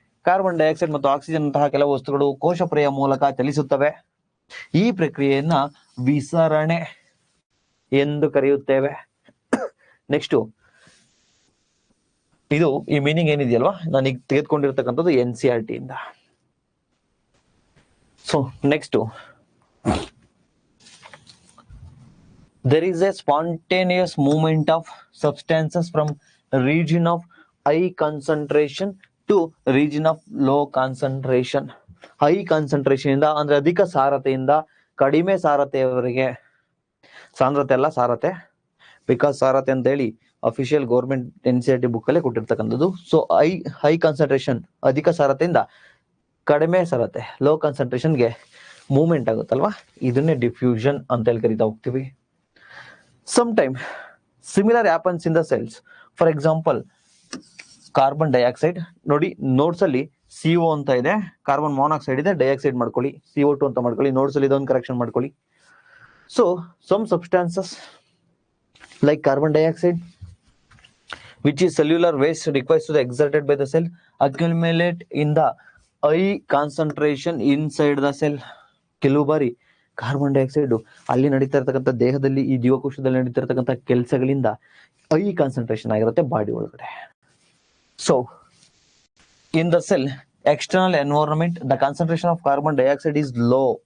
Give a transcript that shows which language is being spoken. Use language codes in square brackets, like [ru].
[kn] Carbon dioxide ಮತ್ತು oxygen ಅಂತಹ ಕೆಲವು ವಸ್ತುಗಳು ಕೋಶಪ್ರಿಯ ಮೂಲಕ ಚಲಿಸುತ್ತವೆ. ಈ ಪ್ರಕ್ರಿಯೆಯನ್ನ ವಿಸರಣೆ ಎಂದು ಕರೆಯುತ್ತೇವೆ. ನೆಕ್ಸ್ಟ್, ಇದು ಈ ಮೀನಿಂಗ್ ಏನಿದೆಯಲ್ವಾ, ನಾನೀಗ ತೆಗೆದುಕೊಂಡಿರ್ತಕ್ಕಂಥದ್ದು NCERT ಇಂದ. [en] So next, there is a spontaneous movement of substances from region of high concentration to region of low concentration. [kn] High concentration ಇಂದ ಅಂದ್ರೆ ಅಧಿಕ ಸಾರತೆಯಿಂದ ಕಡಿಮೆ ಸಾರತೆಯವರೆಗೆ, ಸಾಂದ್ರತೆ ಅಲ್ಲ ಸಾರತೆ, ಬಿಕಾಸ್ ಸಾರತೆ ಅಂತ ಹೇಳಿ ಅಫಿಷಿಯಲ್ ಗೌರ್ಮೆಂಟ್ NCERT ಬುಕ್ ಅಲ್ಲೇ ಕೊಟ್ಟಿರ್ತಕ್ಕಂಥದ್ದು. ಸೊ ಹೈ ಕಾನ್ಸಂಟ್ರೇಷನ್ ಅಧಿಕ ಸಾರತೆಯಿಂದ ಕಡಿಮೆ ಸಾರತೆ ಲೋ ಕಾನ್ಸಂಟ್ರೇಷನ್ಗೆ ಮೂವ್ಮೆಂಟ್ ಆಗುತ್ತಲ್ವಾ, ಇದನ್ನೇ ಡಿಫ್ಯೂಷನ್ ಅಂತ ಹೇಳಿ ಕರಿತಾ ಹೋಗ್ತೀವಿ. [en] Sometime similar happens in the cells. For example, [kn] carbon dioxide ನೋಡಿ, ನೋಟ್ಸ್ ಅಲ್ಲಿ CO ಅಂತ ಇದೆ, ಕಾರ್ಬನ್ ಮಾನಾಕ್ಸೈಡ್ ಇದೆ, ಡೈಆಕ್ಸೈಡ್ ಮಾಡ್ಕೊಳ್ಳಿ, CO2 ಅಂತ ಮಾಡ್ಕೊಳ್ಳಿ. ನೋಟ್ಸ್ ಅಲ್ಲಿ ಇದೊಂದು ಕರೆಕ್ಷನ್ ಮಾಡ್ಕೊಳ್ಳಿ. [en] So some substances like carbon dioxide which is cellular waste requires to the exerted by the cell accumulate in the high concentration inside the cell. [kn] ಕೆಲವು ಬಾರಿ carbon dioxide ಅಲ್ಲಿ ನಡೀತಾ ಇರ್ತಕ್ಕಂಥ ದೇಹದಲ್ಲಿ, ಈ ಜೀವಕೋಶದಲ್ಲಿ ನಡೀತಾ ಇರ್ತಕ್ಕಂಥ ಕೆಲಸಗಳಿಂದ ಹೈ ಕಾನ್ಸಂಟ್ರೇಷನ್ ಆಗಿರುತ್ತೆ ಬಾಡಿ ಒಳಗಡೆ. [en] So in the cell external environment the concentration of carbon dioxide is low.